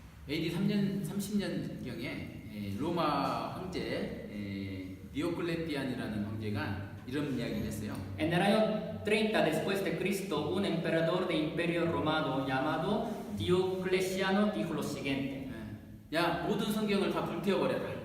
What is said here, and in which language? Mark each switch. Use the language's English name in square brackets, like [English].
[Korean] AD 30년경에 로마 황제 디오클레티안이라는 황제가 이런 이야기를 했어요. [Spanish] En el año 30 después de Cristo, un emperador de imperio romano llamado Diocleciano dijo lo siguiente: [Korean] 야, 모든 성경을 다 불태워버려라.